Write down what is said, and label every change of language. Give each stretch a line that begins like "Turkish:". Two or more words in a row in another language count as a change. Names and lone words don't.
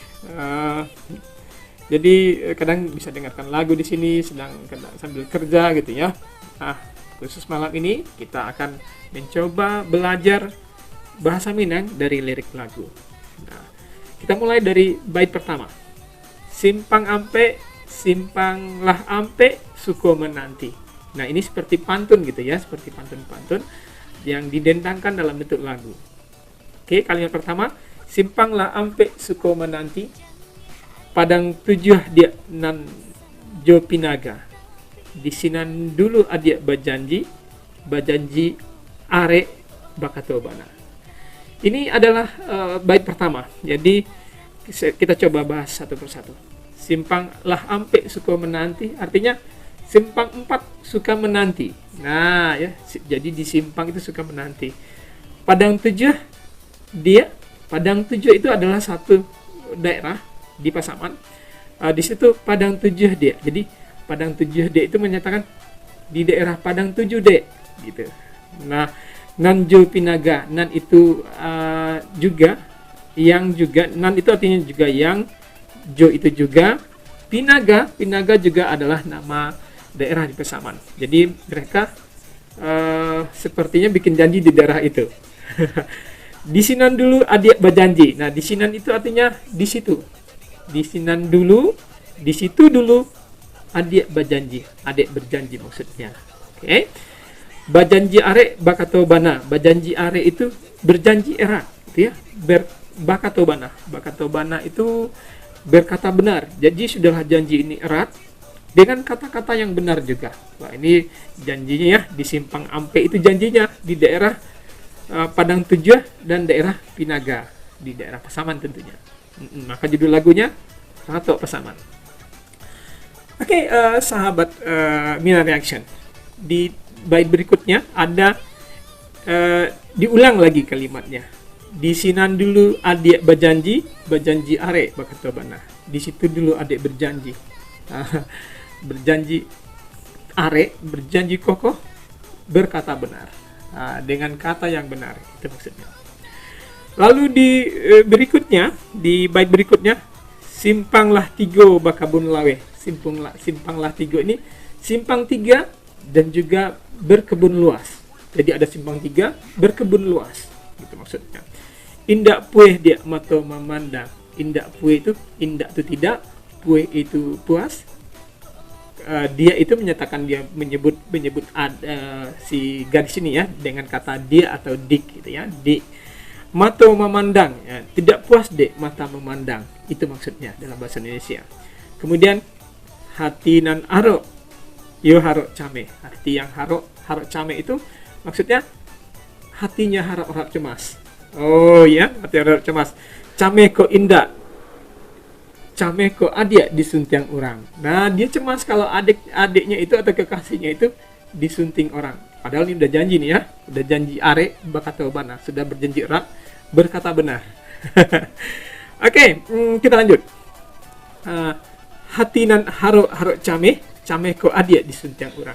Indonesian: Jadi kadang bisa dengarkan lagu di sini sambil kerja gitu ya. Nah, khusus malam ini kita akan mencoba belajar bahasa Minang dari lirik lagu. Nah, kita mulai dari bait pertama.
Minangkabau: Simpang ampe, simpanglah ampe, suko menanti.
Indonesian: Nah, ini seperti pantun gitu ya, seperti pantun-pantun yang didendangkan dalam bentuk lagu. Oke, kalimat pertama,
Minangkabau: simpanglah ampe, suko menanti, padang tujuh dia nan jo pinaga. Di sinan dulu adia bajanji are bakatobana.
Indonesian: Ini adalah bait pertama. Jadi kita coba bahas satu persatu.
Minangkabau: Simpang lah ampe suka menanti,
Indonesian: artinya simpang 4 suka menanti. Nah ya, jadi di simpang itu suka menanti. Padang 7 itu adalah satu daerah di Pasaman. Di situ Padang 7 dia. Jadi Padang 7 dia itu menyatakan di daerah Padang 7 dek gitu. Nah,
Minangkabau: nan jo pinaga,
Indonesian: nan itu juga, yang juga, nan itu artinya juga yang, jo itu juga, pinaga juga adalah nama daerah di Pasaman. Jadi mereka sepertinya bikin janji di daerah itu.
Minangkabau: Di sinan dulu
Indonesian: adik berjanji. Nah,
Minangkabau: di sinan
Indonesian: itu artinya di situ.
Minangkabau: Di sinan dulu,
Indonesian: di situ dulu adik berjanji. Adik berjanji maksudnya. Oke.
Minangkabau: Bajanji are bakatobana. Bajanji are
Indonesian: itu berjanji erat gitu ya. Bakatobana. Bakatobana itu berkata benar. Jadi sudahlah janji ini erat dengan kata-kata yang benar juga. Wah, ini janjinya ya di Simpang Ampe itu janjinya di daerah Padang 7 dan daerah Pinaga di daerah Pasaman tentunya. Maka judul lagunya Ratok Pasaman. Oke, sahabat Minang Reaction. Di bait berikutnya ada diulang lagi kalimatnya.
Minangkabau: Di sinan dulu adik berjanji are bakatobana.
Indonesian: Di situ dulu adik berjanji. Berjanji are, berjanji kokoh, berkata benar. Dengan kata yang benar, itu maksudnya. Lalu di berikutnya, di bait berikutnya,
Minangkabau: simpanglah tigo bakabun lawe. Simpanglah tigo
Indonesian: ini simpang 3 dan juga berkebun luas. Jadi ada simpang 3 berkebun luas, gitu maksudnya.
Minangkabau: Indak pueh dia mato memandang. Indak pueh
Indonesian: itu, indak itu tidak, pueh itu puas. Dia itu menyatakan, dia menyebut si gadis ini ya dengan kata dia atau dik gitu ya.
Minangkabau: Dik mato memandang
Indonesian: ya, tidak puas dek mata memandang, itu maksudnya dalam bahasa Indonesia.
Minangkabau: Kemudian hati nan aro yo harok came.
Indonesian: Arti yang
Minangkabau: harok came
Indonesian: itu maksudnya hatinya harap cemas. Oh ya, hati harap cemas.
Minangkabau: Came ko indah. cameko adik disunting orang.
Indonesian: Nah, dia cemas kalau adiknya itu atau kekasihnya itu disunting orang. Padahal ini udah janji nih ya, udah
Minangkabau: janji are bakatau bana,
Indonesian: sudah berjanji erat berkata benar. Oke, kita lanjut.
Minangkabau: Hatinan haro cameko adik disunting orang.